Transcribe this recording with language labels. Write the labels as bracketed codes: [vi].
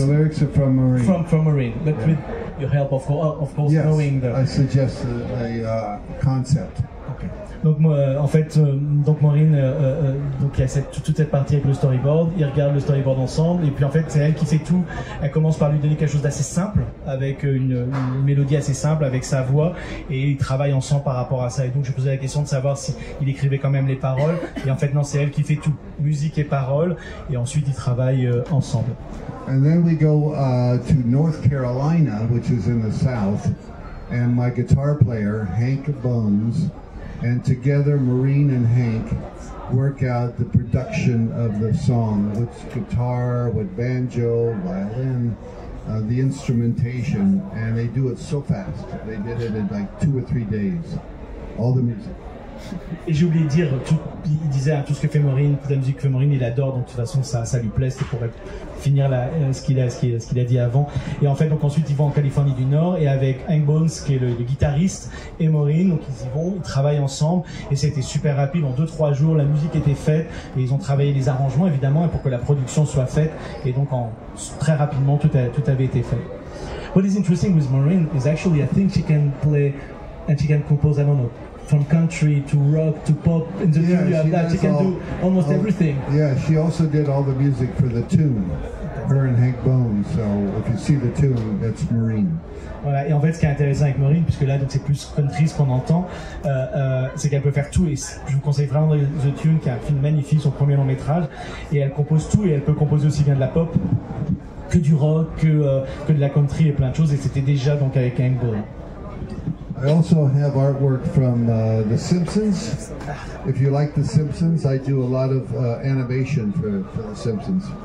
[en] the lyrics are from Maureen. From Maureen, but with your help, of course, yes, knowing the. I suggest a concept. Okay. [fr] Donc en fait, donc Maureen, donc il y a toute cette partie avec le storyboard. Ils regardent le storyboard ensemble, et puis en fait c'est elle qui fait tout. Elle commence par lui donner quelque chose d'assez simple, avec une mélodie assez simple, avec sa voix, et ils travaillent ensemble par rapport à ça. Et donc je posais la question de savoir si il écrivait quand même les paroles. Et en fait non, c'est elle qui fait tout, musique et paroles, et ensuite ils travaillent ensemble. [en] And then we go to North Carolina, which is in the south, and my guitar player, Hank Bones, and together Maureen and Hank work out the production of the song with guitar, with banjo, violin, the instrumentation, and they do it so fast. They did it in like 2 or 3 days, all the music. [fr] Et j'ai oublié de dire, il disait tout ce que fait Maureen, toute la musique que fait Maureen, il adore, donc de toute façon ça lui plaît, c'est pour finir ce qu'il a dit avant. Et en fait, donc ensuite ils vont en Californie du Nord, et avec Hank Bones qui est le guitariste, et Maureen, donc ils y vont, ils travaillent ensemble, et ça a été super rapide, en 2-3 jours la musique était faite, et ils ont travaillé les arrangements évidemment, et pour que la production soit faite, et donc très rapidement tout avait été fait. [en] What is interesting with Maureen is actually I think she can play and she can compose, I don't know, from country to rock to pop. In the film you have that, she can do almost everything. Yeah, she also did all the music for the tune, her and Hank Bones, so if you see the tune, that's Maureen. [fr] Voilà, et en fait ce qui est intéressant avec Maureen, puisque là donc c'est plus country ce qu'on entend, c'est qu'elle peut faire tout, et je vous conseille vraiment The Tune, qui est un film magnifique, son premier long métrage, et elle compose tout, et elle peut composer aussi bien de la pop que du rock, que de la country et plein de choses, et c'était déjà donc avec Hank Bones. [en] I also have artwork from The Simpsons. If you like The Simpsons, I do a lot of animation for The Simpsons.